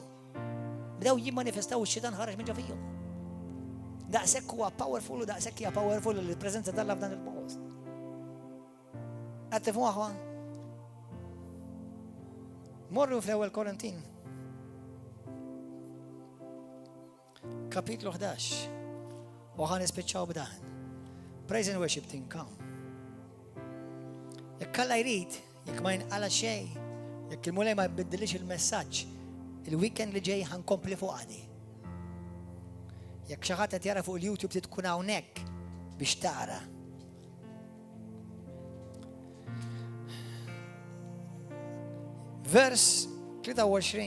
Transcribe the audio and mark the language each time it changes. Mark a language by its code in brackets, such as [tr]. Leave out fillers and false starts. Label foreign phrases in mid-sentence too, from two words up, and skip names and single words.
[mt] Bdew jimmanifestaw ix-xitan ħareġ minn ġo fihom. Daqshekk huwa powerful u daqshekk hija powerful il-preżenza tal-Alla f'dan il-post. Qed tifhmu aħwa? Morru fl-ewwel Korintin. Kapitlu 11. U ħan nispiċċaw b'dan. [en] Praise and worship team, come. [mt] Jekk Alla jrid, jekk ma jinqala xejn, jekk il-mulej ma jbiddilix il-messaġġ, il-weekend li ġej ħankompli fuq għadi. Jekk xi ħadd qed jara fuq il-YouTube trid tkun hawnhekk biex tara. Vers 23.